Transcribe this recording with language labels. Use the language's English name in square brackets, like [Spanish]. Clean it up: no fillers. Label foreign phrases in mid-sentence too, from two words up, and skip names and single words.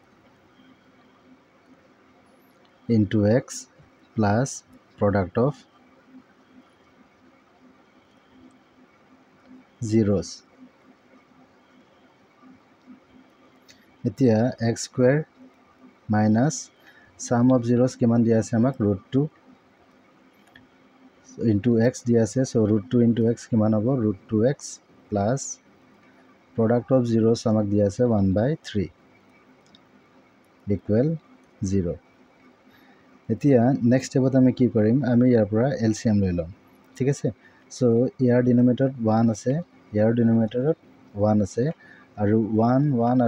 [English] into x plus product of zeros এতিয়া x² minus sum of zeros [Assamese] কিমান দিয়া আছে আমাক [English] √2 into x [Assamese] দিয়া আছে [English] so √2 into x [Assamese] কিমান হ'ব [English] √2x plus product of zeros [Assamese] আমাক দিয়া আছে 1/3 equal 0 এতিয়া [English] next step [Assamese] আমি কি কৰিম আমি ইয়াৰ পৰা এলচিএম লৈ ল'ম ঠিক আছে সো ইয়াৰ ডিনমিনেটৰত 1 আছে ইয়াৰ ডিনমিনেটৰত 1 আছে আৰু 1 1